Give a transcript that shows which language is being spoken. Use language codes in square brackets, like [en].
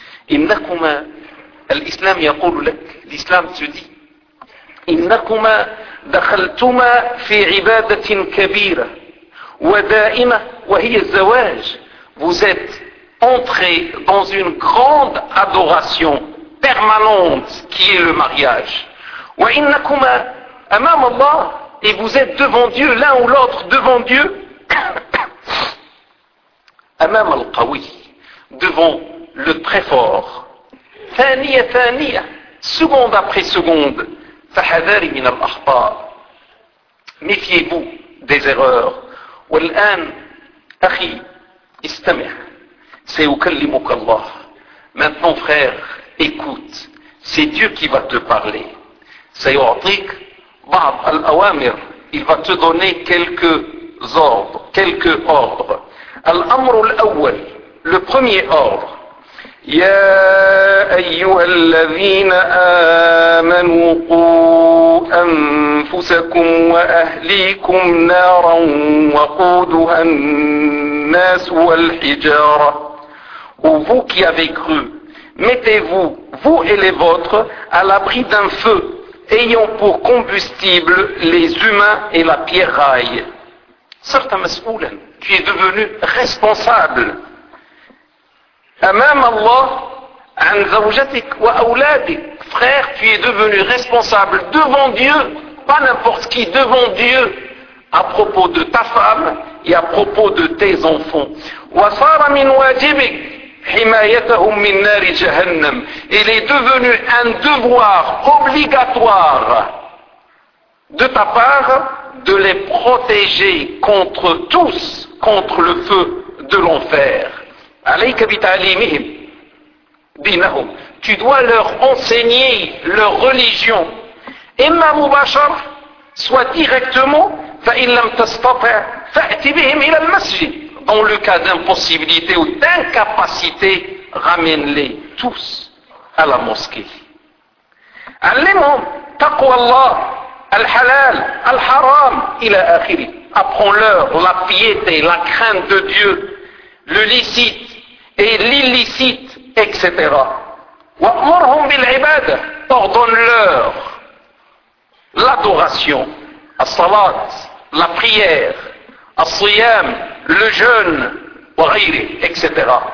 [ar] إنكما الإسلام يقول لك, [fr] l'islam se dit, [ar] إنكما دخلتما في عبادة كبيرة ودائمة وهي الزواج. Vous êtes entrés dans une grande adoration permanente qui est le mariage. وإنكما أمام الله, [fr] et vous êtes devant Dieu, l'un ou l'autre devant Dieu, [ar] أمام القوي, [fr] devant le très fort. [ar] ثانية ثانية, [fr] seconde après seconde. [ar] فحذاري من الأخطاء, [fr] méfiez-vous des erreurs. [ar] والآن أخي استمع, سيكلمك الله. [fr] Maintenant frère, écoute, c'est Dieu qui va te parler. [ar] سيعطيك بعض الأوامر, [fr] il va te donner quelques ordres, quelques ordres. [ar] الأمر الأول, [fr] le premier ordre. [ar] يا أيها الذين آمنوا قوا أنفسكم وأهليكم نارا وقودها الناس والحجارة. [fr] Ou vous qui avez cru, mettez-vous, vous et les vôtres, à l'abri d'un feu, ayant pour combustible les humains et la pierraille. Certes, [ar] مسؤولا, [fr] tu es devenu responsable. [ar] أمام الله عن زوجتك وأولادك. [fr] Frère, tu es devenu responsable devant Dieu, pas n'importe qui, devant Dieu, à propos de ta femme et à propos de tes enfants. [ar] وصار من واجبك حمايتهم من نار جهنم. [fr] Il est devenu un devoir obligatoire de ta part de les protéger contre tous, contre le feu de l'enfer. [ar] عليك بتعليمهم دينهم. [fr] Tu dois leur enseigner leur religion. [ar] إما مباشرة, [fr] soit directement. [ar] فإن لم تستطع فأتي بهم إلى المسجد. [fr] Dans le cas d'impossibilité ou d'incapacité, ramène-les tous à la mosquée. [ar] علمهم تقوى الله الحلال الحرام إلى آخره. [fr] Apprends-leur la piété, la crainte de Dieu, le licite et l'illicite, etc. [ar] وَأْمُرْهُمْ بِالْعِبَادَةِ. [fr] Ordonne-leur l'adoration, [ar] الصلاه, [fr] la prière, [ar] الصيام, [fr] le jeûne, [ar] وغيره, [fr] etc.